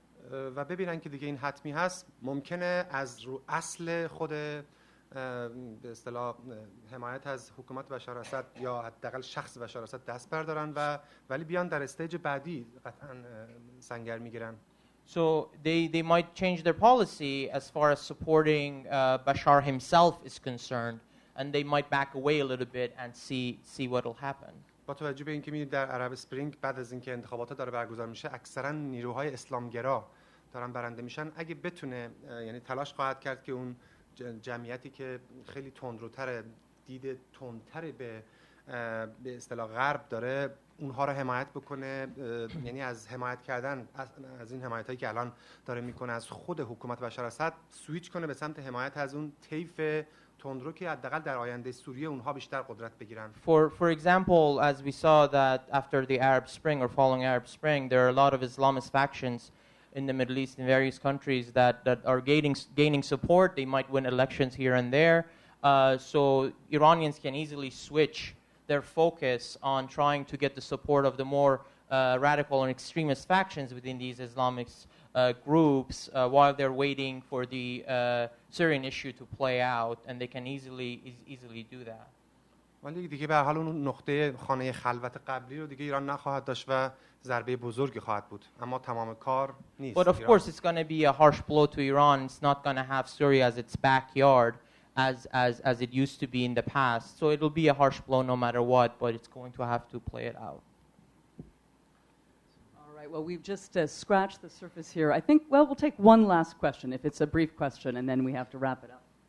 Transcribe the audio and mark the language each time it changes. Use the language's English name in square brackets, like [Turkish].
[Persian] و ببینن که دیگه این حتمی هست، ممکنه از رو اصل خود به اصطلاح حمایت از حکومت بشار اسد یا حداقل شخص بشار اسد دست بردارن و ولی بیان در استیج بعدی قطعا سنگر میگیرن. [English] So they might change their policy as far as supporting Bashar himself is concerned, and they might back away a little bit and see what will happen. [Persian] با توجه به اینکه می‌بینید در عرب اسپرینگ بعد از اینکه انتخابات داره برگزار میشه اکثرا نیروهای اسلامگرا دارن برنده میشن. اگه بتونه یعنی تلاش خواهد کرد که اون جمعیتی که خیلی تندروتر دید تندتر به اصطلاح غرب داره اونها رو حمایت بکنه، یعنی از حمایت کردن از این حمایتایی که الان داره میکنه از خود حکومت بشار اسد سویچ کنه به سمت حمایت از اون طیف تندرو که حداقل در آینده سوریه اونها بیشتر قدرت بگیرن. [English] For example, as we saw that after the Arab Spring or following Arab Spring, there are a lot of Islamist factions in the Middle East in various countries that are gaining support. They might win elections here and there. So Iranians can easily switch their focus on trying to get the support of the more radical and extremist factions within these Islamic groups while they're waiting for the Syrian issue to play out, and they can easily do that. [Persian] ولی دیگه به هر حال اون نقطه خانه خلوت قبلی رو دیگه ایران نخواهد داشت و ضربه بزرگی خواهد بود، اما تمام کار نیست. [English] But of course it's going to be a harsh blow to Iran. It's not going to have Syria as its backyard as it used to be in the past. So it'll be a harsh blow no matter what, but it's going to have to play it out. All right, well, we've just scratched the surface here. I think, well, we'll take one last question, if it's a brief question, and then we have to wrap it up.